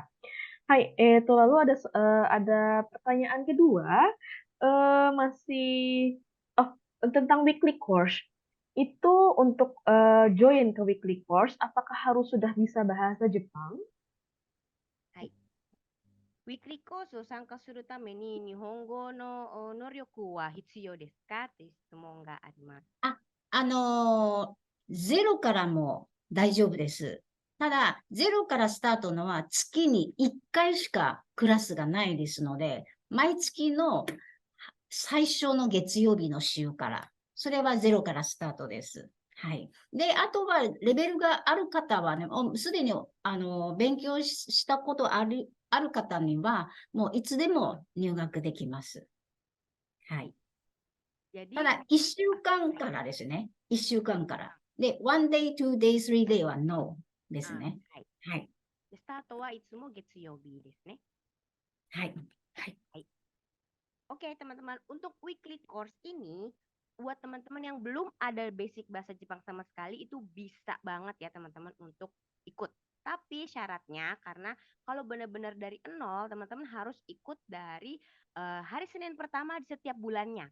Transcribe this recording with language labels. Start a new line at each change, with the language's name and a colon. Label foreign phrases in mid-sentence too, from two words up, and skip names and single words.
Indonesian: Hai, lalu ada pertanyaan kedua, masih oh tentang
English: weekly course.
Indonesian: Itu untuk join ke
English: weekly course,
Indonesian: apakah harus sudah bisa bahasa Jepang? Hai.
English: Weekly course
Japanese: を参加するために日本語の能力は必要ですかっていう質問があります。ゼロからも大丈夫です。ただ、ゼロからスタートのは月に1回しかクラスがないですので、毎月の最初の月曜日の週から、それはゼロからスタートです。はい。で、あとは、レベルがある方はね、すでに、勉強したことある方には、もういつでも入学できます。はい。
Indonesian: Jadi
Japanese: ただ、1週間からですね。1週間から。で、
English: 1 day, 2 days, 3 day
Japanese: は no ですね。はい。はい。でスタートはいつも月曜日ですね。はい。はい。はい。
Indonesian: Oke, teman-teman, untuk
English: weekly course
Indonesian: ini, buat teman-teman yang belum ada basic bahasa Jepang sama sekali, itu bisa banget ya teman-teman untuk ikut. Tapi syaratnya, karena kalau benar-benar dari nol, teman-teman harus ikut dari hari Senin pertama di setiap bulannya.